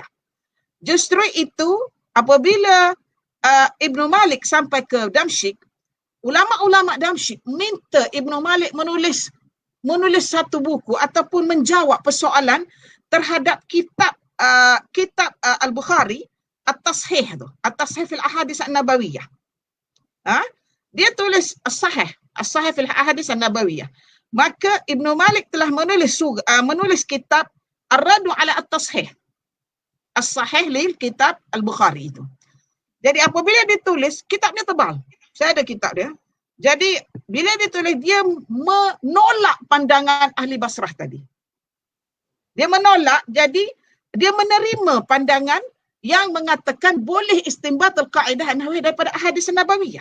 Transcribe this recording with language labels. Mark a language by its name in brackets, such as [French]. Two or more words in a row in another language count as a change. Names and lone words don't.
[Malay] Justru itu apabila Ibnu Malik sampai ke Damsyik, ulama-ulama Damsyik minta Ibnu Malik menulis satu buku ataupun menjawab persoalan terhadap kitab Al-Bukhari at-tashih tu, at-tashih fil ahadits an-nabawiyah. Dia tulis as-sahih fil ahadits an-nabawiyah. Maka Ibnu Malik telah menulis kitab Ar-Raddu ala at-Tashih, as-sahih lil kitab Al-Bukhari itu. Jadi apabila dia tulis, kitabnya tebal. Saya ada kitab dia. Jadi bila dia tulis, dia menolak pandangan ahli Basrah tadi. Dia menolak, jadi dia menerima pandangan yang mengatakan boleh istinbatul kaedah nahwiyah daripada [Arabic] أحاديث نبوية.